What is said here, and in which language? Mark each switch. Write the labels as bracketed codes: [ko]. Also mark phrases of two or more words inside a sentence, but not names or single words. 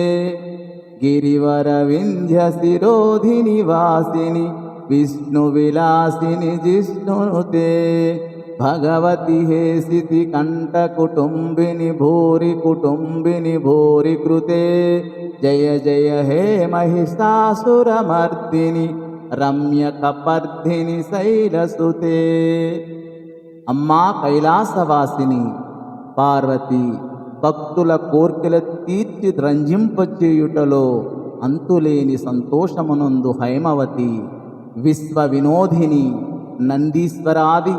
[sa] गिरिवरविन्ध्यशिरोधिनि वासिनि विष्णुविलासिनि जिष्णुनुते भगवति हेसिति कण्ठकुटुम्बिनि भूरि कुटुम्बिनि भूरि कृते जय जय हे महिषासुरमर्दिनि रम्यकपर्दिनि शैलसुते। [te] అమ్మా కైలాసవాసిని పార్వతి భక్తుల కోర్కెల తీర్చి రంజింపచేయుటలో అంతులేని సంతోషమునందు హైమవతి విశ్వ వినోదిని నందీశ్వరాది